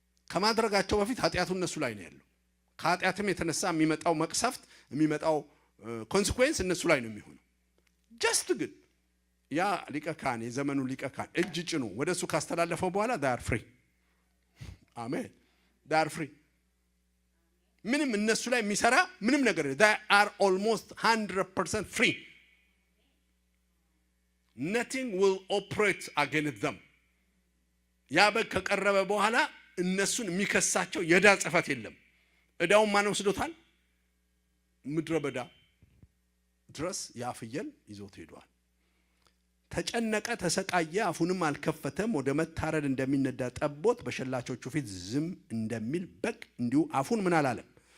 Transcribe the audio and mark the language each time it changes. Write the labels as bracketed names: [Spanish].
[Amharic] ከማድረጋቸው በፊት ኃጢያቱ እነሱ ላይ ነው ያለው። ከኃጢያትም የተነሳ የሚመጣው መቅሰፍት የሚመጣው ኮንሲኩዌንስ እነሱ ላይ ነው የሚሆነው። ጀስት ግን ያ ሊቀ ካህን የዘመኑ ሊቀ ካህን እጅ ጭኑ ወደሱ ካስተላለፈው በኋላ ዳር ፍሪ አሜን ዳር ፍሪ ምንም እነሱ ላይ የሚሰራ ምንም ነገር [English] they are almost 100% free. Nothing will operate against them. [Amharic] ያ በግ ከቀረበ በኋላ እነሱን የሚከሳቸው የዳ ጽፈት የለም። እዳውን ማን ወስዶታል? ምድረ በዳ ድረስ ያ ፍየል ይዞት ሄዷል። ተጨነቀ፣ ተሰቃየ፣ አፉንም አልከፈተም። ወደ መታረድ እንደሚነዳ ጠቦት በሸላቾቹ ፊት ዝም እንደሚል በግ እንዲሁ አፉን ምን አላለም?